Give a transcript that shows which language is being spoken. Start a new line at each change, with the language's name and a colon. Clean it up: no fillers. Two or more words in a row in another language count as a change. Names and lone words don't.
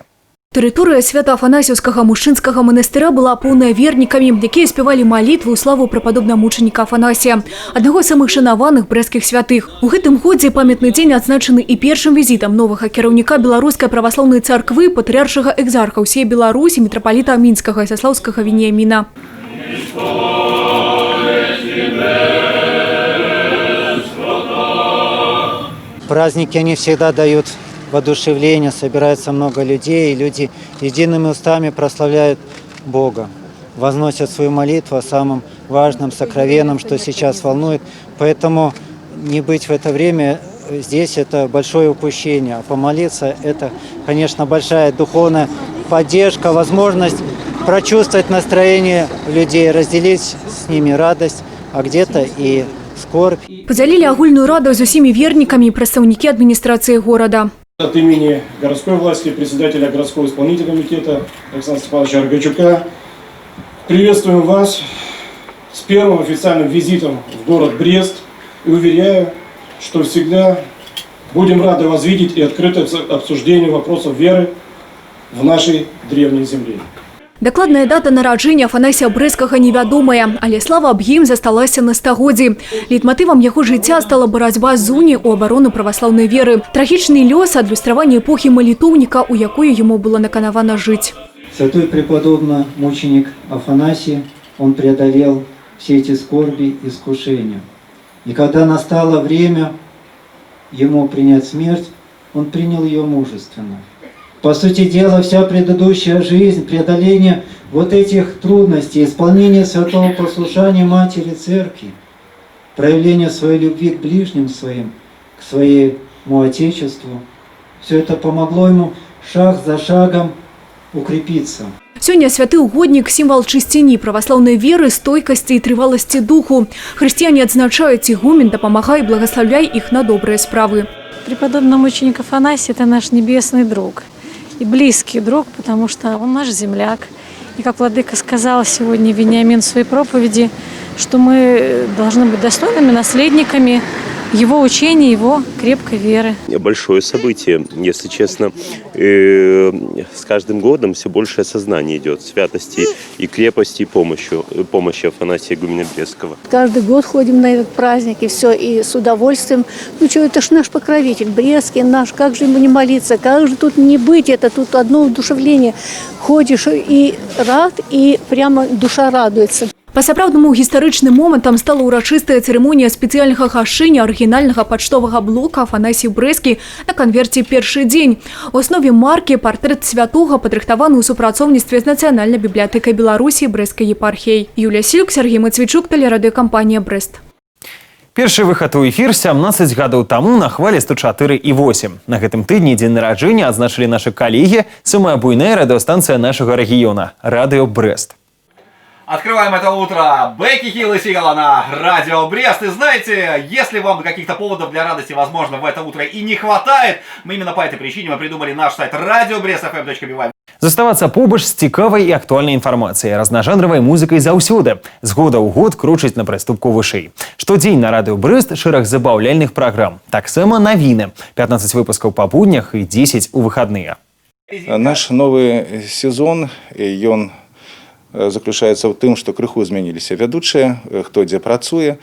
Belarusian: Тэрыторыя свята-афанасіўскага мушынскага манастыра была поўная вернікамі, якія спявалі малітву ў славу прападобнамучаніка Афанасія, аднаго з самых шанаваных брэсцкіх святых. У гэтым годзе памятны дзень адзначаны і першым візітам новага кіраўніка Беларускай праваслаўнай царквы, патрыяршага экзарха ўсей Беларусі мітрапаліта Мінскага і заслаўскага Веніаміна.
Russian: Праздники, они всегда дают воодушевление, собирается много людей, и люди едиными устами прославляют Бога, возносят свою молитву о самом важном, сокровенном, что сейчас волнует. Поэтому не быть в это время здесь – это большое упущение. А помолиться – это, конечно, большая духовная поддержка, возможность прочувствовать настроение людей, разделить с ними радость, а где-то и скорбь.
Belarusian: Подзялілі агульную радасць з усімі вернікамі і прадстаўнікі адміністрацыі горада.
Russian: От имени городской власти, председателя городского исполнительного комитета Александра Степановича Аргачука приветствуем вас с первым официальным визитом в город Брест и уверяю, что всегда будем рады вас видеть и открыто обсуждению вопросов веры в нашей древней земле.
Belarusian: Дакладная дата нараджэння Афанасія Брэсцкага невядомая, але слава аб ім засталася на стагоддзі. Лейтматывам яго жыцця стала барацьба з уні ў абарону праваслаўнай веры. Трагічны лёс, адлюстраванне эпохі малітоўніка, у якой яму было наканавана жыць.
Russian: Святой преподобный мученик Афанасий, он преодолел все эти скорби и искушения. И когда настало время ему принять смерть, он принял ее мужественно. По сути дела, вся предыдущая жизнь, преодоление вот этих трудностей, исполнение святого послушания Матери Церкви, проявление своей любви к ближним своим, к своему Отечеству, все это помогло ему шаг за шагом укрепиться.
Belarusian: Сёння святы угоднік – сімвал чысціні праваслаўнай веры, стойкасці і трываласці духу. Хрысціяне адзначаюць, ігумен дапамагай і благаслаўляй іх на добрыя справы.
Russian: Преподобный мученик Афанасий – это наш небесный друг и близкий друг, потому что он наш земляк. И как владыка сказал сегодня Вениамин в своей проповеди, что мы должны быть достойными наследниками его учения, его крепкой веры. Большое событие, если честно. С каждым годом все большее осознание идет святости и крепости, и помощи Афанасия игумена Брэсцкого. Каждый год ходим на этот праздник, и все, и с удовольствием. Ну что, это ж наш покровитель, Брэсцкий наш, как же ему не молиться, как же тут не быть, это тут одно удушевление. Ходишь и рад, и прямо душа радуется.
Belarusian: Па-сапраўднаму гістарычным момантам стала ўрачыстая цырымонія спецыяльнага гашэння арыгінальнага пачтовага блока Афанасій Брэскі на канверце «Першы дзень». У аснове маркі партрэт святога, падрыхтаваны ў супрацоўніцтве з Нацыянальнай бібліятэкай Беларусі Брэсцкай епархіяй. Юлія Сілк, Сергей Мацвічук, тэлерадыёкампанія «Брэст». Першы выхад у эфір 17 гадоў таму на хвалі 104,8. На гэтым тыдні дзень нараджэння адзначылі нашы калегі, самая буйная радыёстанцыя нашага рэгіёна – Радыё Брэст.
Russian: Открываем это утро. Бекки Хилл и Сигала на Радио Брест. И знаете, если вам каких-то поводов для радости, возможно, в это утро и не хватает, мы именно по этой причине мы придумали наш сайт radiobrestfm.by.
Belarusian: Заставацца побач з цікавай і актуальнай інфармацыяй, разнажанравай музыкай заўсёды. З года ў год кручыць на прыступку вышэй. Штодзень на Радыё Брэст шэраг забаўляльных праграм. Таксама навіны. 15 выпускаў па буднях і 10 у выхадныя. Наш новы сезон, ён заключаецца ў тым, што крыху змяніліся вядучыя, хто дзе працуе.